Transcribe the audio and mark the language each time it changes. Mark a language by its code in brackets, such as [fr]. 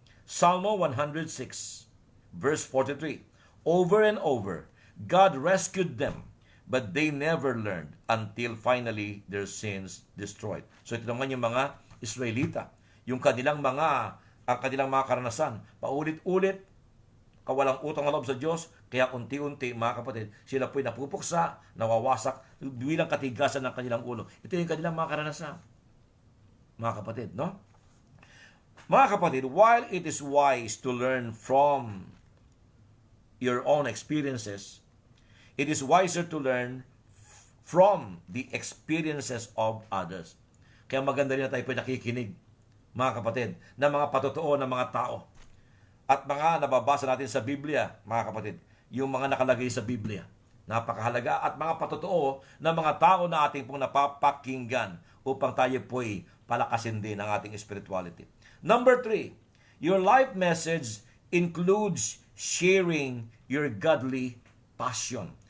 [en] Psalm 106 verse 43, over and over, God rescued them, but they never learned until finally their sins destroyed. [tl] So ito naman yung mga Israelita, yung kanilang mga karanasan, paulit-ulit, kawalang utang na loob sa Diyos, kaya unti-unti, mga kapatid, sila po'y napupuksa, nawawasak, bilang katigasan ng kanilang ulo. Ito yung kanilang mga karanasan, mga kapatid, no? [en] Mga kapatid, while it is wise to learn from your own experiences, it is wiser to learn from the experiences of others. [tl] Kaya maganda rin na tayo po nakikinig, mga kapatid, ng mga patotoo ng mga tao. At mga nababasa natin sa Biblia, mga kapatid, yung mga nakalagay sa Biblia. Napakahalaga at mga patotoo ng mga tao na ating pong napapakinggan upang tayo po'y palakasin din ang ating spirituality. [en] Number 3, your life message includes sharing your godly passion.